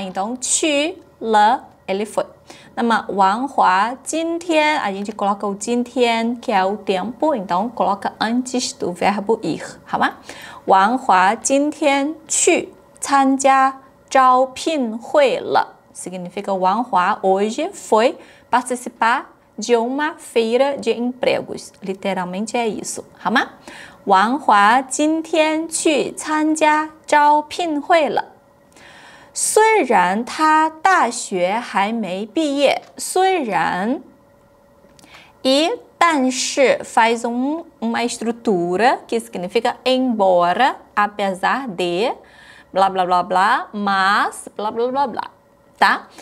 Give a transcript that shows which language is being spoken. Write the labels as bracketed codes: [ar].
[pt] Então 去了 ele foi. [zh] 那么王华今天 [pt] a gente coloca o 今天 que é o tempo, então coloca antes do verbo ir, [zh] 好吗？王华今天去参加招聘会了 [pt] significa Wang Hua hoje foi participar de uma feira de empregos. Literalmente é isso, [zh] 好吗？王华今天去参加招聘会了。虽然他大学还没毕业， [pt] 虽然e但是 faz uma estrutura que significa embora, apesar de, blá blá blá blá, mas, blá blá blá blá, tá?